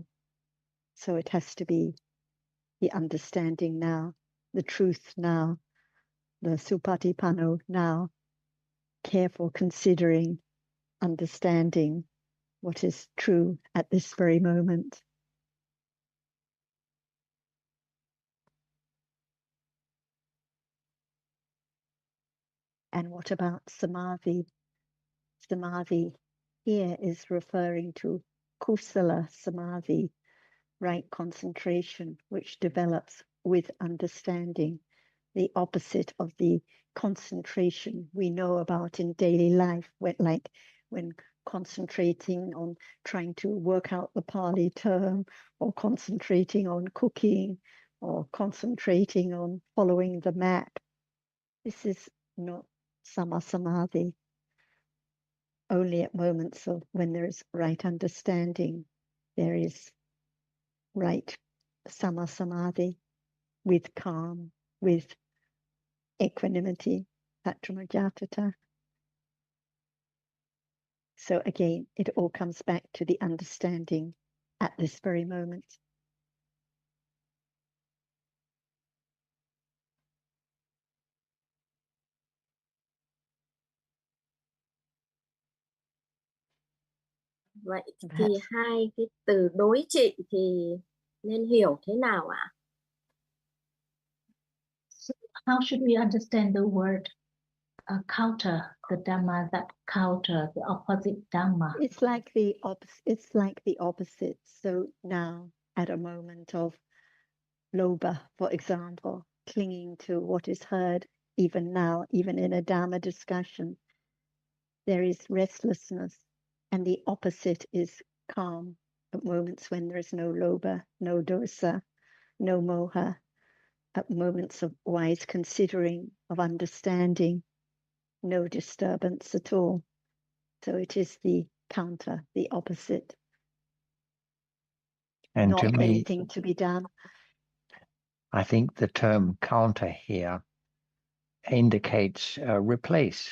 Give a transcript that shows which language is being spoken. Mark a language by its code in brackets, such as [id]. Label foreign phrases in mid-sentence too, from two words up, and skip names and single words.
[en] So it has to be the understanding now, the truth now, the supatipanno now, careful considering, understanding what is true at this very moment. And what about samadhi? Samadhi here is referring to [pi] kusala samadhi, [en] right concentration, which develops with understanding, the opposite of the concentration we know about in daily life, when concentrating on trying to work out the Pali term, or concentrating on cooking, or concentrating on following the map. This is not sama-samadhi. Only at moments of when there is right understanding, there is right sama-samadhi with calm, with equanimity, tatramajatata. So again, it all comes back to the understanding at this very moment. [vi] Vậy thì hai cái từ đối trị thì nên hiểu thế nào ạ? [en] So how should we understand the word counter, the Dhamma that counter the opposite Dhamma? It's like the opposite. So now, at a moment of lobha, for example, clinging to what is heard, even now, even in a Dhamma discussion, there is restlessness, and the opposite is calm at moments when there is no lobha, no dosa, no moha, at moments of wise considering, of understanding, no disturbance at all. So it is the counter, the opposite. And not to me, anything to be done. I think the term counter here indicates replace.